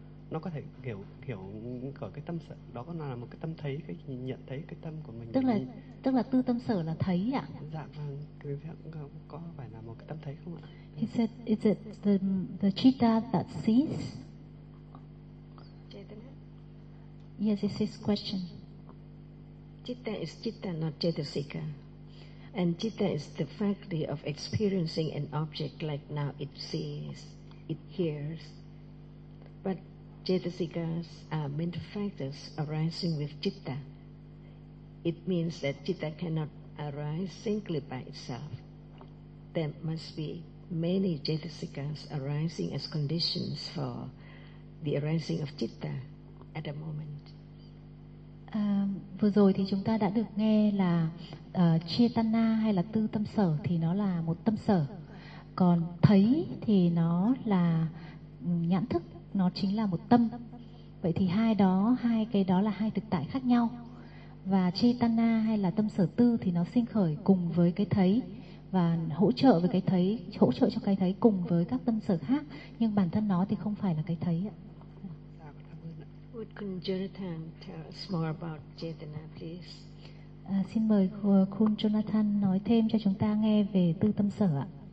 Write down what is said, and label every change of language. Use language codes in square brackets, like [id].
[vi] Nó có thể hiểu ở cái tâm sở đó có là một cái tâm thấy, cái nhận thấy cái tâm của mình. Tức là tư tâm sở là thấy ạ? Dạ vâng, có phải là một cái tâm thấy không ạ? [en] He said, is it the chitta that sees? Yes, it's his question. Chitta is chitta, not chetasika. And citta is the faculty of experiencing an object like now it sees, it hears. But cetasikas are mental factors arising with citta. It means that citta cannot arise singly by itself. There must be many cetasikas arising as conditions for the arising of citta at a moment. [vi] Vừa rồi thì chúng ta đã được nghe là chetana hay là tư tâm sở thì nó là một tâm sở, còn thấy thì nó là nhãn thức, nó chính là một tâm. Vậy thì hai cái đó là hai thực tại khác nhau, và chetana hay là tâm sở tư thì nó sinh khởi cùng với cái thấy và hỗ trợ với cái thấy, hỗ trợ cho cái thấy cùng với các tâm sở khác, nhưng bản thân nó thì không phải là cái thấy ạ. [en] Would Khun Jonathan tell us more about chetana, please? [vi] Xin mời Khun Jonathan nói thêm cho chúng ta nghe về tư tâm sở ạ.